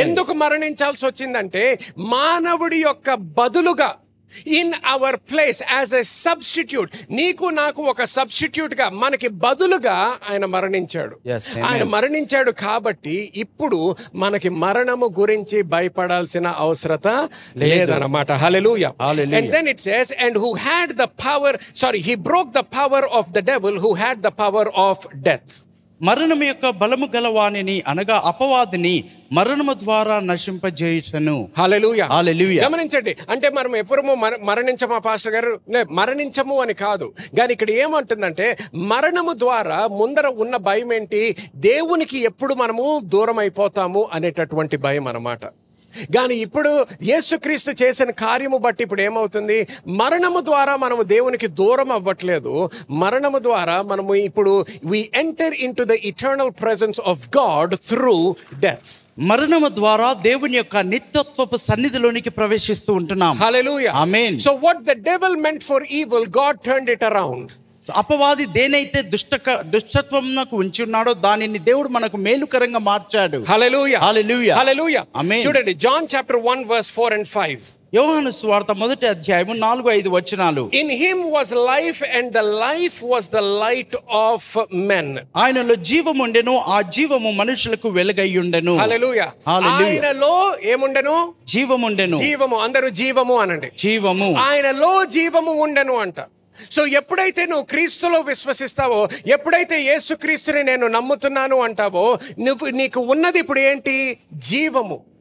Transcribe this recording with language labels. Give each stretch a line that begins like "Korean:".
Telugu: ఎందుకు మరణించాల్సి వచ్చిందంటే, మానవుడి యొక్క బదులుగా,
English: in our place, as a substitute,
Telugu: నీకు నాకు ఒక సబ్స్టిట్యూట్ గా, మనకి బదులుగా ఆయన మరణించాడు.
English: Yes, amen.
Telugu: ఆయన మరణించాడు కాబట్టి ఇప్పుడు మనకి మరణము గురించి భయపడాల్సిన అవసరత లేదన్నమాట. హల్లెలూయా.
English: Hallelujah. And then it says, and who had the power, he broke the power of the devil who had the power of death.
Telugu: మరణం యొక్క బలము గలవానిని, అనగా అపవాదిని మరణము ద్వారా నశింపజేయుటను. హల్లెలూయా, హల్లెలూయా. గమనించండి, అంటే మనం ఎప్పుడూ మరణించమా పాస్టర్ గారు? మరణించము అని కాదు, కానీ ఇక్కడ ఏమంటుందంటే, మరణము ద్వారా ముందర ఉన్న భయం ఏంటి? దేవునికి ఎప్పుడు మనము దూరం అయిపోతాము అనేటటువంటి భయం అన్నమాట. కానీ ఇప్పుడు యేసుక్రీస్తు చేసిన కార్యము బట్టి ఇప్పుడు ఏమవుతుంది? మరణము ద్వారా మనము దేవునికి దూరం అవ్వట్లేదు. మరణము ద్వారా మనము ఇప్పుడు
English: we enter into the eternal presence of God through death.
Telugu: మరణము ద్వారా దేవుని యొక్క నిత్యత్వపు సన్నిధిలోనికి ప్రవేశిస్తూ ఉంటున్నాం.
English: Hallelujah.
Telugu: Amen.
English: So what the devil meant for evil, God turned it around.
Telugu: అపవాది దేనైతే దుష్టత్వమునకు ఉంచి ఉన్నాడో దానిని దేవుడు మనకు మేలుకరంగా మార్చాడు.
English: Hallelujah.
Telugu: హల్లెలూయా.
English: Hallelujah.
Telugu: ఆమేన్.
English: చూడండి, John chapter 1 verse 4 and 5.
Telugu: యోహాను సువార్త 1వ అధ్యాయము 4-5 వచనాలు.
English: In him was life, and the life was the light of men.
Telugu: ఆయనలో జీవము ఉండెను, ఆ జీవము మనుషులకు వెలుగయ్యుండెను. హల్లెలూయా. హల్లెలూయా. ఆయనలో ఏముండెను? జీవము ఉండెను. జీవము. అందరూ జీవము అనండి. జీవము. ఆయనలో జీవము ఉండెను అంట. సో ఎప్పుడైతే నువ్వు క్రీస్తులో విశ్వసిస్తావో, ఎప్పుడైతే యేసుక్రీస్తుని నేను నమ్ముతున్నాను అంటావో, నీకు ఉన్నది ఇప్పుడు ఏంటి? జీవము.